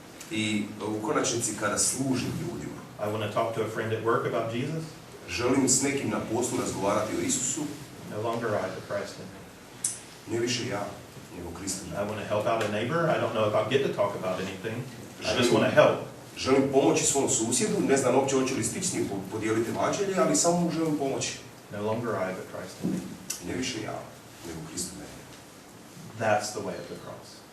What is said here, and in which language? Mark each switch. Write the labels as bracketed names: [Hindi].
[Croatian] I u konačnici kada služim ljudima, [English] I want to talk to a friend at work about Jesus. [Croatian] želim s nekim na poslu razgovarati o Isusu, [English] No longer I, but Christ in me. [Croatian] ne više ja, nego Krist u [English] I [Croatian] meni. [English] want to help out a neighbor. I don't know if I'll get to talk about anything. I just want to help. [Croatian] Želim pomoći svom susjedu, ne znam uopće hoću li stići s njim podijeliti evanđelje, ali samo mu želim pomoći. [English] No longer I, but Christ in me. [Croatian] Ne više ja, nego Krist u meni. [English] That's the way of the cross.